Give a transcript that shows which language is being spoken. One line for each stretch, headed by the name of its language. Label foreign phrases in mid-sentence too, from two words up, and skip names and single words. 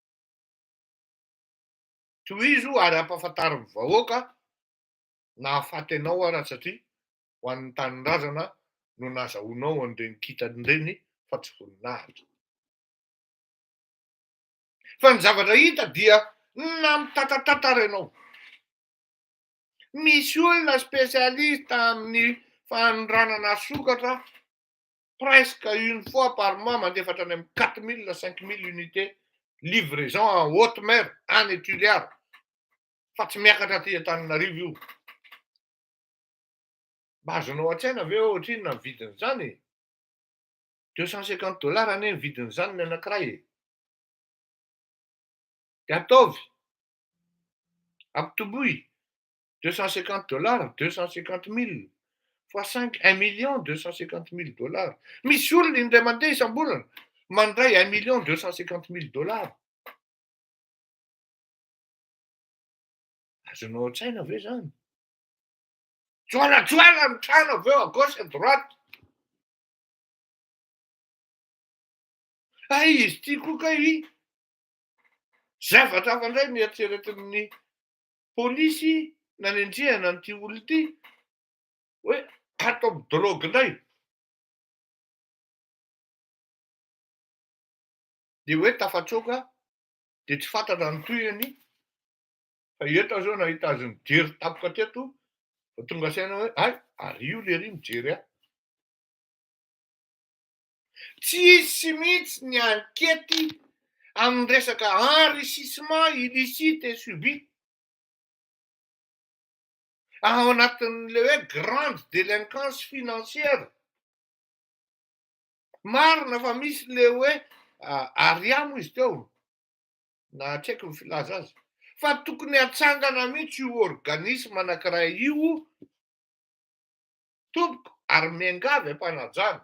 Malagasy: Tohizo ary ampahafantarin'ny vahoaka na hahafaty anao ara satria ho an'ny tanindrazana no nazahoanao an'ireny kitany fa tsy voninahitra. Fa ny zavatra hita dia na mitatatara ianao. Misy olona spesialista amin'ny fanondranana sokatra
French: presque une fois par mois
Malagasy: mandefatra any amin'ny 4000 na 5000
French: unités livraison en haute mer
Malagasy: any Tuléar. Fa tsy miakatra aty Antananarivo io. Mba azonao an-tsaina ve ohatrinona ny vidin'izany? $250 anie ny vidin'izany ny anankiray. De ataovy. Ampitoboy. $250, 250 000 fois 5, $1,250,000. Misy olona indray mandeha isam-bolana mandray $1,250,000. Azonao an-tsaina ve zany? Joalajoala ny trano aveo
French: à gauche à droite.
Malagasy: Izy ty koa kay zavatra hafa indray nieritreretin'ny pôlisy nanendrihana an'ity olona ity hoe atao drogue indray. De hoe tafatroaka de tsy fantatra ny tohiny fa eto zao nahita azy nijery tapoka teto fa tonga saina hoe ary io le ry mijery ahy. Tsisy mihitsy ny ankety amin'ny resaka
French: enrichissement illicite et subit.
Malagasy: ao anatin'le hoe
French: grande délinquance financière.
Malagasy: Marina fa misy le hoe ariamo izy teo, na tsy haiko ny filaza azy. Fa tokony hatsangana mihitsy io organisme anankiray io tompoko ary miangavy ampanajana.